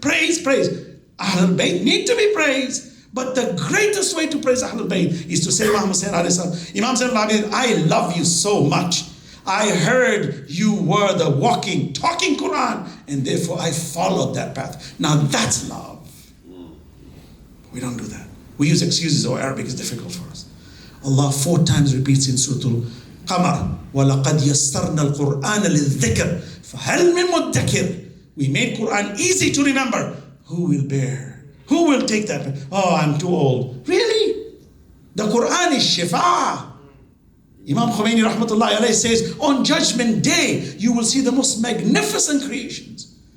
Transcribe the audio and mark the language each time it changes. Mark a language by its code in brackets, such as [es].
[en] Praise, praise. Ahlul Bayt need to be praised. But the greatest way to praise Ahlul Bayt is to say, Imam Hussain Imam Zainul Abideen, I love you so much. I heard you were the walking, talking Quran, and therefore I followed that path. Now that's love. We don't do that. We use excuses, Arabic is difficult for us. Allah 4 times repeats in Surah Al-Qamar, [ar] وَلَقَدْ يَسَّرْنَا الْقُرْآنَ لِلذِّكْرِ فَهَلْ مِن مُدَّكِرٍ. [en] We made Quran easy to remember. Who will bear? Who will take that? Oh, I'm too old. Really? The Quran is shifa. Imam Khomeini rahmatullahi alayhi says, on Judgment Day, you will see the most magnificent creations.